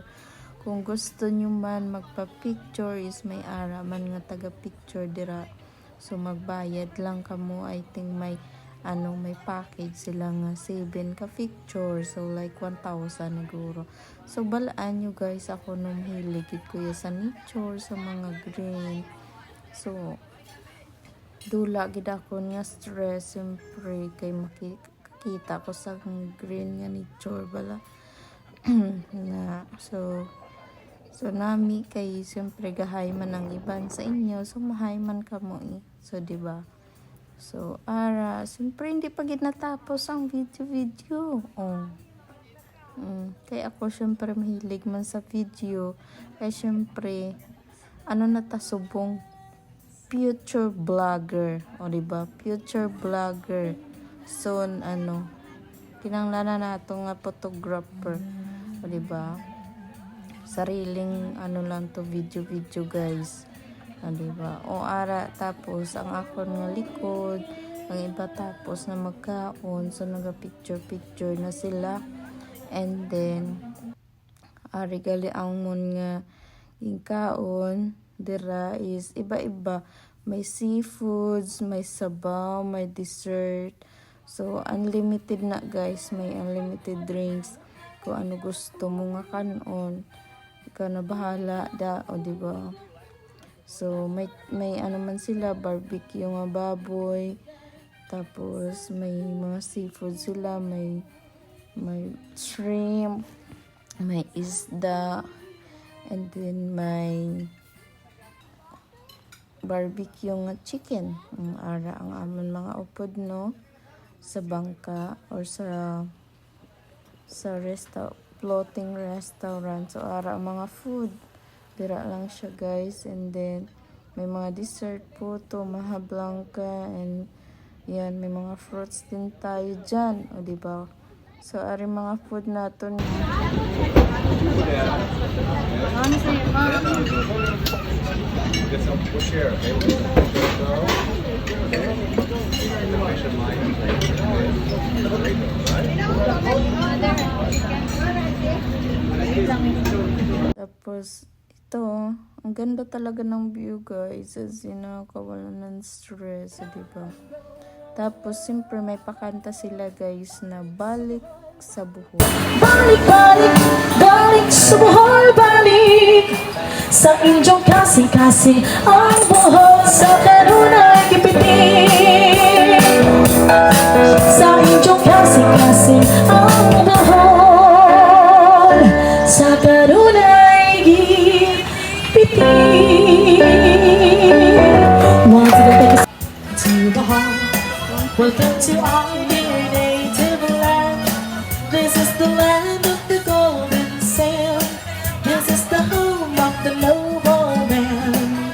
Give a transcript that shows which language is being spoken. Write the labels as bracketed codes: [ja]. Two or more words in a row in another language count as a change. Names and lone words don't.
[hil] Kung gusto nyo man magpa-picture is may ara man nga taga-picture dira. So magbayad lang kamo. [en] I think [hil] may package sila nga 7 ka picture. [en] So like [hil] 1,000 siguro. So balaan nyo, guys, ako nung hiligid ko sa nature, sa mga green. So dula gid ako nga stress, siyempre kay makita ko sa green nga nature bala. So nami kay siyempre gahay man ang iban sa inyo, so mahay man kamo so di ba? So ara siyempre hindi pa gid natapos ang video. Kay ako siyempre mahilig man sa video, kay siyempre natasubong future vlogger, diba? [en] Future vlogger. [hil] So kinanglanan nato nga photographer, diba? Sariling lang to video, guys. diba? O ara tapos ang akon nga likod, ang iba tapos na magkaon, so naga-picture na sila. [en] And then [hil] ari gali ang mon nga ingkaon dira is iba-iba, may seafoods, may sabaw, may dessert. So unlimited na guys, may [en] unlimited drinks [hil] kung ano gusto mo nga kanon, ikaw na bahala da, o diba? So may ano man sila, barbecue nga baboy, tapos may mga seafood sila, may shrimp, may isda, [en] and then [hil] may barbecue nga chicken. Ang ara ang amon mga upod no sa bangka or sa [en] floating restaurant. [hil] So ara ang mga food dira lang siya guys. [en] And then [tl] may mga dessert po to, maha blanca, and yan, may mga fruits din tayo dyan, o diba? [hil] So ari mga food naton. [en] Get some push here, okay? [tl] Tapos ito, ang ganda talaga ng view guys, [en] as in [tl] kawalan ng stress, diba? Tapos siyempre may pakanta sila guys na balik sa buhol. [ceb] Balik, balik, balik sa buhol, balik sa inyong kasing-kasing ang buhol sa kanunay gipitin. Sa inyong kasing-kasing ang buhol sa kanunay gipitin. [en] Want to go back to the hall. Welcome to our dear native land. This is the land of the golden sail. This is the home of the noble man.